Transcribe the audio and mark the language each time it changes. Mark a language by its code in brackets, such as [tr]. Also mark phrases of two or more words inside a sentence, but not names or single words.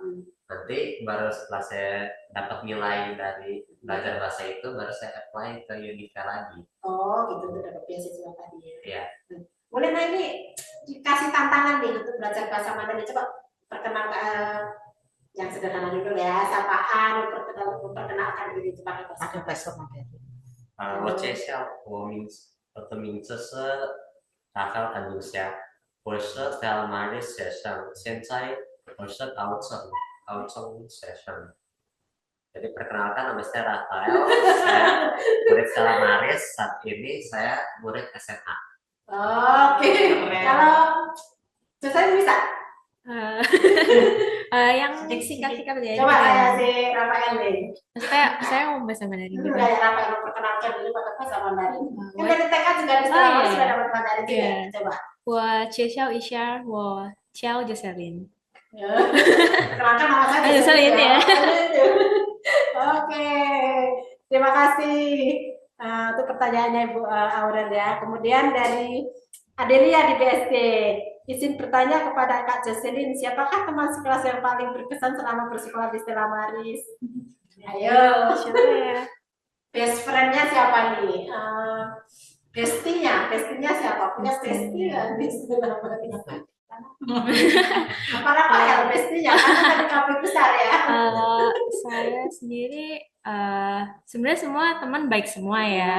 [id] Nanti baru setelah saya dapat nilai dari belajar bahasa itu, baru saya apply ke Unifa lagi. Oh gitu, udah dapat beasiswa tadi ya. Iya. Boleh, nah ini dikasih tantangan nih untuk belajar bahasa Mandarin, coba yang sederhana dulu ya, sapaan, perkenalkan diri pakai Pakai bahasa bahasa Mandarin. [zh] 我介绍我的名字是拉斐尔安努夏，我是 Stella Maris 学生，现在我是高中学生。 [id] Jadi perkenalkan nama saya Rafael, saya murid Stella Maris, saat ini saya murid SMA. Oke, kalau saya bisa. Yang singkat-singkat aja. Coba saya si Rafael nih. Saya mau bahasa Mandarin Dulu juga. kayak Rafael memperkenalkan diri pakai bahasa Mandarin. Kan dari TK juga di sekolah iya. sudah dapat Mandarin juga. Iya. Coba. [zh] 我介绍一下，我叫 Jocelyn。 [id] Perkenalkan nama saya Jocelyn ya. Oke, terima kasih. Itu pertanyaannya Ibu Aurel ya. Kemudian dari Adelia di BSD, izin bertanya kepada Kak Jocelyn, siapakah teman sekelas yang paling berkesan selama bersekolah di Stella Maris? Ayo, Siapa ya? [en] best friend- [id] nya siapa nih? Bestinya siapa? Punya bestie nggak di Stella Maris? Apa Rafael bestinya? Karena tadi kafe besar ya. Saya sendiri sebenarnya semua teman baik semua ya.